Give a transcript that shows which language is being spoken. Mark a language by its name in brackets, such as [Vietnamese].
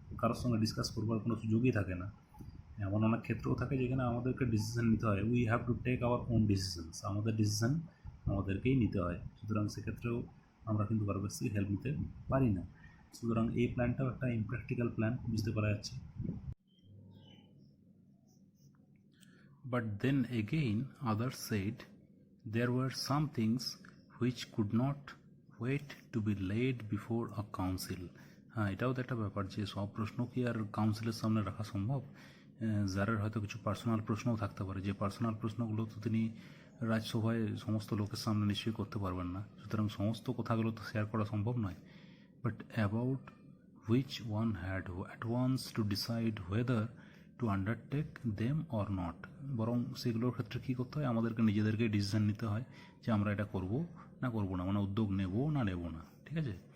[Bangla] কারোর সঙ্গে ডিসকাস করবার কোনো সুযোগই থাকে না। এমন অনেক ক্ষেত্রেও থাকে যেখানে আমাদেরকে ডিসিশান নিতে হয়। [English] we have to take our own decisions, [Bangla] আমাদের ডিসিশান আমাদেরকেই নিতে হয়। সুতরাং সেক্ষেত্রেও আমরা কিন্তু কারো কাছ থেকে হেল্প নিতে পারি না। সুতরাং এই প্ল্যানটাও একটা ইমপ্র্যাকটিক্যাল প্ল্যান, বুঝতে পারা যাচ্ছে। [English] But then again others said there were some things which could not wait to be laid before a council. [Bangla] হ্যাঁ, এটাও তো একটা ব্যাপার যে সব প্রশ্ন কি আর কাউন্সিলের সামনে রাখা সম্ভব? যারের হয়তো কিছু পার্সোনাল প্রশ্নও থাকতে পারে, যে পার্সোনাল প্রশ্নগুলো তো তিনি রাজসভায় সমস্ত লোকের সামনে নিশ্চয়ই করতে পারবেন না। সুতরাং সমস্ত কথাগুলো তো শেয়ার করা সম্ভব নয়। [English] but about which one had at once to decide whether to undertake them or not, [Bangla] বরং সেগুলোর ক্ষেত্রে কী করতে হয়, আমাদেরকে নিজেদেরকে ডিসিশান নিতে হয় যে আমরা এটা করব না করব না, মানে উদ্যোগ নেব না নেব না। ঠিক আছে?